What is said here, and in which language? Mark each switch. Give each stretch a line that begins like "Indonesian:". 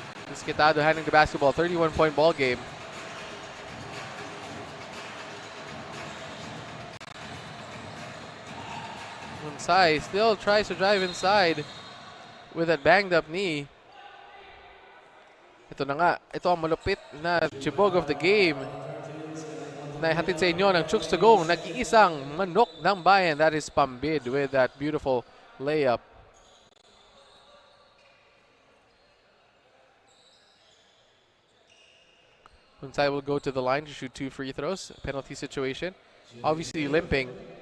English: Disquitado handling the basketball. 31-point ball game. Hunsai still tries to drive inside with that banged up knee.
Filipino: Ito na nga, ito ang malupit na chibog
English: of the game.
Filipino: Naihatid sa inyo ng Chooks-to-Go, nag-iisang manok ng bayan.
English: That is Pambid with that beautiful layup. Hunsai will go to the line to shoot 2 free throws. Penalty situation. Obviously limping.